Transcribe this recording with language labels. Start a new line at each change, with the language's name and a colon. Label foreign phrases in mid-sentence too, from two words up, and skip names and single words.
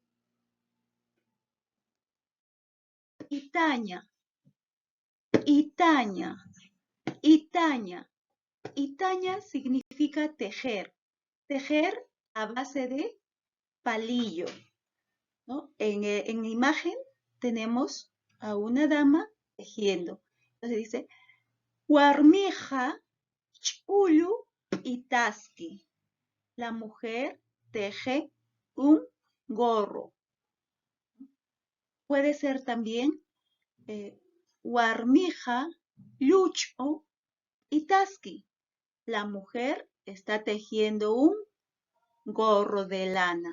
Spanish: Itaña, itaña, itaña. Itaña significa tejer, tejer a base de palillo, ¿no? En la imagen tenemos a una dama tejiendo. Entonces dice,
Aymara: Warmija chulu itaski.
Spanish: La mujer teje un gorro. Puede ser también
Aymara: Warmija lucho itaski.
Spanish: La mujer está tejiendo un gorro de lana.